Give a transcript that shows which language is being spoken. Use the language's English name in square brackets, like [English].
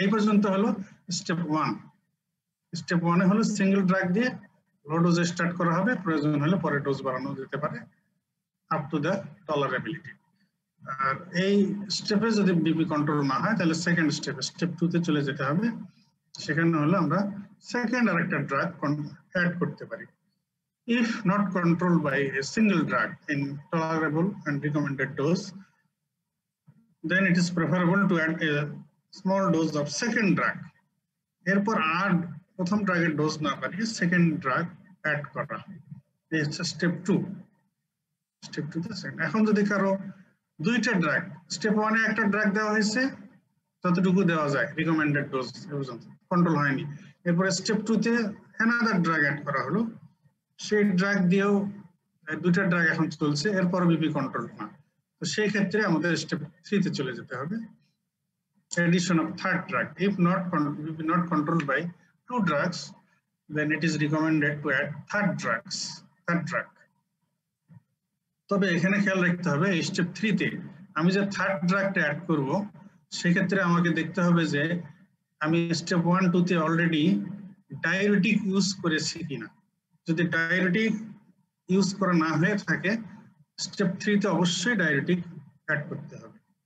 [Bangla] এই পর্যন্ত হলো স্টেপ 1। স্টেপ 1 এ হলো সিঙ্গেল ড্রাগ দিয়ে লো ডোজে স্টার্ট করা হবে, প্রয়োজন হলে পরে ডোজ বাড়ানো যেতে পারে আপ টু দ্য টলারেবিলিটি। আর এই স্টেপে যদি বিপি কন্ট্রোল না হয় তাহলে সেকেন্ড স্টেপে, স্টেপ 2 তে চলে যেতে হবে। সেখানে হলো আমরা সেকেন্ড আরেকটা ড্রাগ অ্যাড করতে পারি। [English] If not controlled by a single drug in tolerable and recommended dose, then it is preferable to add a small dose of second drug. [Bangla] এরপর আর প্রথম ড্রাগের ডোজ না বাড়িয়ে সেকেন্ড ড্রাগ অ্যাড করা, এই হচ্ছে স্টেপ 2। স্টেপ 2 তে সেকেন্ড। এখন যদি কারো দুইটা ড্রাগ, স্টেপ 1 এ একটা ড্রাগ দেওয়া হয়েছে যতটুকু দেওয়া যায় রিকমেন্ডেড ডোজ পর্যন্ত, কন্ট্রোল হয়নি, এরপরে স্টেপ 2 তে অ্যানাদার ড্রাগ অ্যাড করা হলো, সেই ড্রাগ দিয়েও দুইটা ড্রাগ এখন চলছে, এরপর বিপি কন্ট্রোল না, তো সেই ক্ষেত্রে আমাদের স্টেপ 3 তে চলে যেতে হবে, [English] addition of third drug. If not controlled by 2 drugs, then it is recommended to add third drug। [Bangla] তবে এখানে খেয়াল রাখতে হবে স্টেপ 3 তে আমি যে থার্ড ড্রাগটা অ্যাড করব, সেক্ষেত্রে আমাকে দেখতে হবে যে আমি স্টেপ 1 2 তে অলরেডি ডায়োরেটিক ইউজ করেছি কিনা। যদি ডায়োরেটিক ইউজ করা না হয়ে থাকে, স্টেপ 3 তে অবশ্যই ডায়োরেটিক অ্যাড করতে হবে।